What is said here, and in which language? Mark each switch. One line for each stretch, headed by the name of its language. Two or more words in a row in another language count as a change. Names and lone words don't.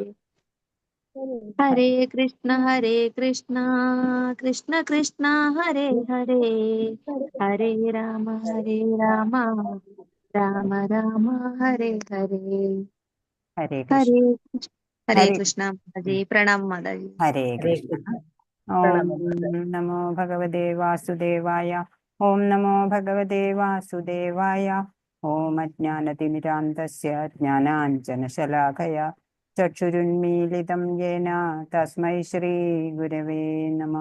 Sanskrit: ഹരേ കൃഷ്ണ കൃഷ്ണ ഹരേ ഹരേ. ഹരേ രാമ രാമ രാമ ഹരേ ഹരേ. ഹരേ ഹരേ ഹരേ ഹരേ
Hindi: कृष्ण माताजी। प्रणाम माताजी.
Sanskrit: ഹരേ കൃഷ്ണ. ഓം നമോ ഭഗവതേ വാസുദേവായ. ഓം നമോ ഭഗവതേ വാസുദേവായ. ഓം അജ്ഞാനതിമിരാന്തസ്യ ജ്ഞാനാഞ്ജനശലാഖയാ ചക്ഷുരുന്മീലിതം യേന തസ്മൈ ശ്രീ ഗുരവേ നമഃ.